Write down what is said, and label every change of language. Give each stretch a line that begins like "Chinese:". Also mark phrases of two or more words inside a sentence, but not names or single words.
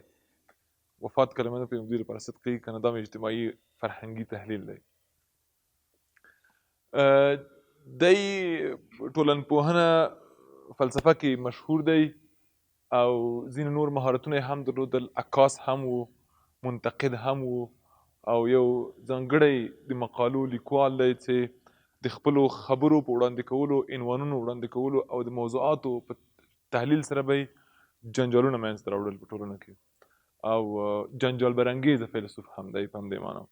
Pashto: وفات کلمه نه پوهېږم دوی لپاره صدق کوي که نه، دا مې اجتماعي فرهنګي تحلیل دی. دی ټولنپوهنه فلسفه کې مشهور دی او ځینې نور مهارتونه یې هم درلودل. عکاس هم و، منتقد هم و، او یو ځانګړی د مقالو لیکوال دی چې د خپلو خبرو په وړاندې کولو، عنوانونو وړاندې کولو او د موضوعاتو په تحلیل سره به یې جنجالونه منځته راوړل په ټولنه کې، او جنجال برانګیزه فیلسوف هم دی په همدې معنا.